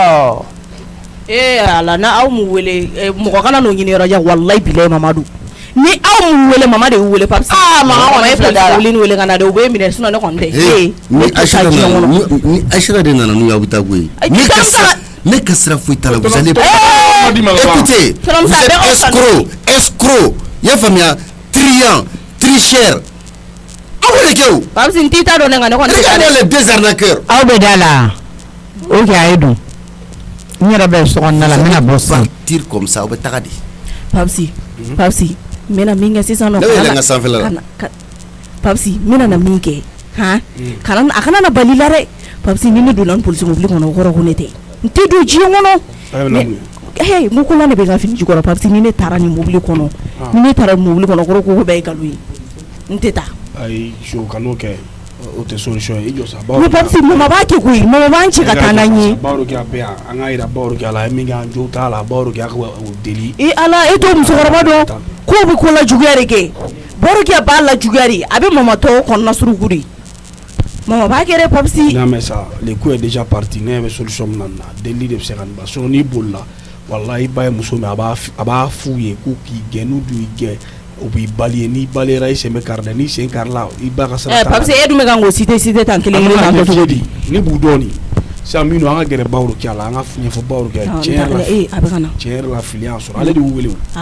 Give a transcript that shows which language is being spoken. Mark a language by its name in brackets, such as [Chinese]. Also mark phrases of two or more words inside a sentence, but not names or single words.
[Bambara] ala na aw m'u wele mɔgɔ kana n'o ɲini yɔrɔ jan wallahi bilahi Mamadu ni aw m'u wele mama de y'u wele Papis mankan kɔni filɛ da la wele ni wele ka na de u bɛ minɛ sinon ne kɔni tɛ ni Aïchata de nana n'u ye aw bɛ taa koyi ne ka sira foyi t'a la [French] vous allez écoutez vous êtes escroc [Bambara] i y'a faamuya tricheur aw de kɛ o Papis n t'i ta dɔn ne nka ne kɔni tɛ taa [French] regardez les deux arnaqueurs [Bambara] aw bɛ da la o kɛ a ye dun n yɛrɛ bɛ sokɔnɔna la n bɛna bɔ sisan [French] tire comme ça [Bambara] aw bɛ taga de Papis n bɛna min kɛ sisan nɔ ne yɛlɛ n ka sanfɛla la Papis n bɛna na min kɛ a kana na bali la dɛ Papis ni ne donna polisi mobili kɔnɔ o kɔrɔ ko ne tɛ n tɛ don diɲɛ kɔnɔ n ko la ne bɛ n ka fini jukɔrɔ Papis ni ne taara ni mobili kɔnɔ ni ne taara mobili kɔnɔ kɔrɔ ko bɛɛ ye nkalon ye n tɛ taa ayi jo kan'o kɛ o tɛ solution ye i jɔ sa mais Papis mama b'a kɛ koyi mama b'an cɛ ka taa n'an ye Bawro kɛ a bɛ yan an ka yira Bawro kɛ a la min kɛ jo t'a la Bawro kɛ a ka o deli ala e t'o musokɔrɔba dɔn k'o bɛ ko la juguya de kɛ Bawro kɛ b'a la juguya de a bɛ mama tɔw kɔnɔna suruku de mama b'a kɛ dɛ Papis n'a mɛ sa [French] le coup est déjà parti [Bambara] ne bɛ solution min na deli de bɛ se ka nin ba sinon n'i bolila wallahi i ba ye muso min a b'a f'u ye k'u k'i gɛn n'u dun y'i gɛn o b'i bali ye n'i baliyara i sen bɛ kari la n'i sen kari la i ba ka sira t'a la Papis e dun bɛ kan k'o cité tan kelen kelen tan cogo di ne b'u dɔn nin sisan minnu an ka gɛrɛ Bawro kɛ a la an ka ɲɛfɔ Bawro kɛ tiɲɛ yɛrɛ la fili y'a sɔrɔ ale de y'u wele o